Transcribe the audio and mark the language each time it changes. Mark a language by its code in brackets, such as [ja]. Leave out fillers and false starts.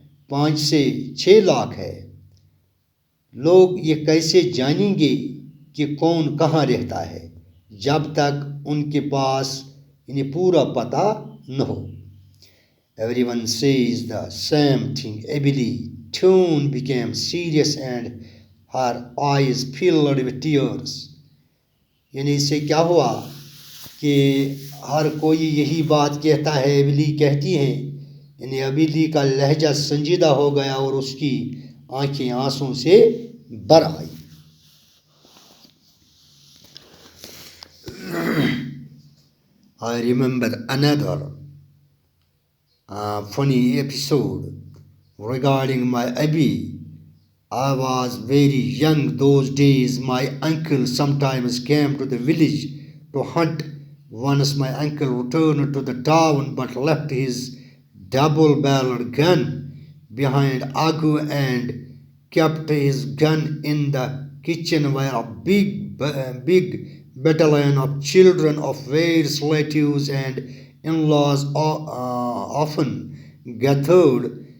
[ur] 5 سے 6 لاکھ ہے، لوگ یہ کیسے جانیں گے کہ کون کہاں رہتا ہے جب تک ان کے پاس یعنی پورا پتہ نہ ہو۔ [en] Everyone says the same thing. Abili tone became serious and her eyes filled with tears. [ur] یعنی اس سے کیا ہوا کہ ہر کوئی یہی بات کہتا ہے، ایبلی کہتی ہیں، یعنی ابیلی کا لہجہ سنجیدہ ہو گیا اور اس کی آنکھیں آنسوں سے بھر آئی۔ [en] I remember another funny episode regarding my Abi. I was very young those days. My uncle sometimes came to the village to hunt. Once my uncle returned to the town but left his double-barreled gun behind Agu and kept his gun in the kitchen where a big battalion of children of various relatives and in-laws often gathered.